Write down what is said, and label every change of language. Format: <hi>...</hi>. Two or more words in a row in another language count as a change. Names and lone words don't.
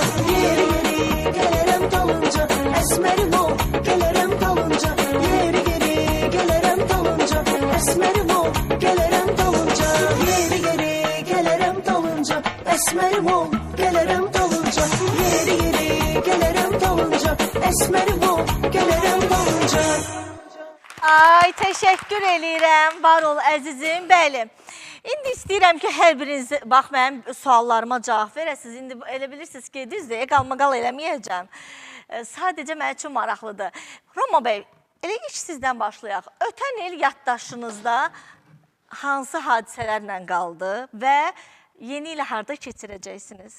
<az>Yeri yeri gelirim dalınca esmerim ol gelirim dalınca. Yeri yeri gelirim dalınca esmerim ol gelirim dalınca. Yeri yeri gelirim dalınca esmerim ol gelirim dalınca. Yeri yeri gelirim dalınca esmerim ol gelirim dalınca. Ay, təşəkkür eləyirəm. Var ol əzizim. Bəli. İndi istəyirəm ki, hər biriniz bax mənim suallarıma cavab verəsiniz. İndi elə bilirsiniz ki, düzdür, qalmaqal eləməyəcəm. Sadəcə mənim üçün maraqlıdır. Roma bəy, elə ilk sizdən başlayaq. Ötən il yaddaşınızda hansı hadisələrlə qaldı və yeni ilə harda keçirəcəksiniz?</az>